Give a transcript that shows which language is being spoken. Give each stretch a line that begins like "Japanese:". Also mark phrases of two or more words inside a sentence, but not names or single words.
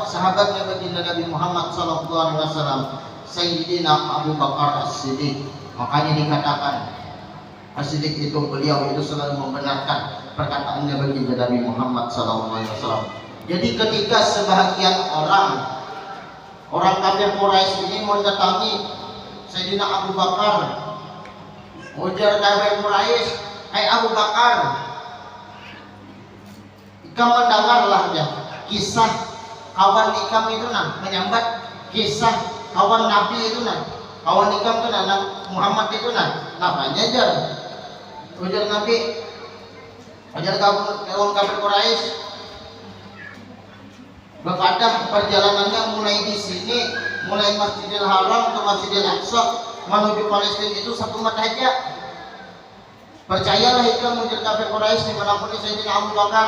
Indonesian: Sahabatnya baginda Nabi Muhammad SAW, Sayyidina Abu Bakar As-Siddiq. Makanya dikatakan As-Siddiq itu beliau itu selalu membenarkan perkataannya baginda Nabi Muhammad SAW. Jadi ketika sebahagian orang kafir Quraisy ini mendatangi Sayyidina Abu Bakar,
Banjar: ujar kafir Quraisy, "Hai Abu Bakar, ikam mendengarlah ya kisah kawan ikam itu menyambat kisah kawan Nabi itu kawan ikam itu Muhammad itu namanya jar." Ujar Nabi, ujar kawan kafir Quraisy, berkata perjalanannya mulai di sini, mulai Masjidil Haram ke Masjidil Aqsa menuju Palestina itu 1 mata aja. Percayalah ikam, ujar kafir Quraisy dimanapun Sayyidina Abu Bakar.